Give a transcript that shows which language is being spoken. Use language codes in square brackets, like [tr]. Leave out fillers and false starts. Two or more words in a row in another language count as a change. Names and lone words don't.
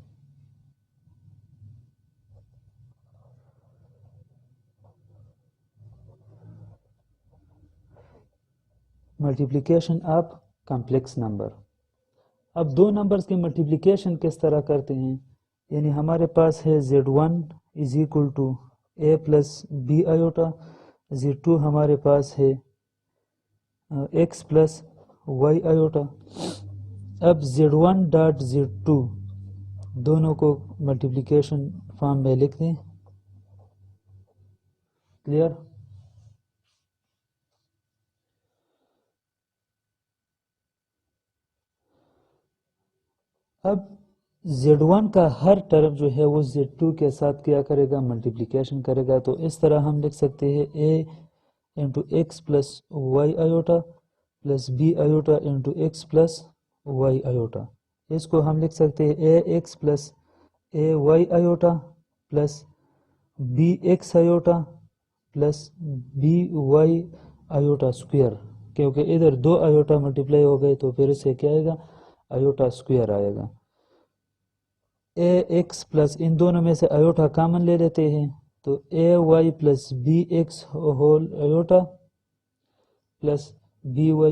[en] multiplication of complex number. [ur] اب دو نمبرز کی ملٹیپلیکیشن کس طرح کرتے ہیں؟ یعنی ہمارے پاس ہے [en] Z1 is equal to A plus B iota. Z2 [ur] ہمارے پاس ہے [en] X plus Y iota. [ur] اب Z1 ڈاٹ Z2 دونوں کو [en] multiplication form [ur] میں لکھ دیں. کلیئر؟ اب Z1 کا ہر ٹرم جو ہے وہ Z2 کے ساتھ کیا کرے گا؟ ملٹیپلیکیشن کرے گا. تو اس طرح ہم لکھ سکتے ہیں [en] A into X plus Y iota plus B iota into X plus Y iota. [ur] اس کو ہم لکھ سکتے ہیں [en] AX plus AY iota plus BX iota plus BY iota اسکوئر. [ur] کیونکہ ادھر دو [en] iota multiply [ur] ہو گئے تو پھر اس سے کیا آئے گا؟ [en] iota square [ur] آئے گا. [en] A X plus [ur] ان دونوں میں سے [en] iota common [ur] لے لیتے ہیں تو [en] A Y plus B X whole iota plus B Y.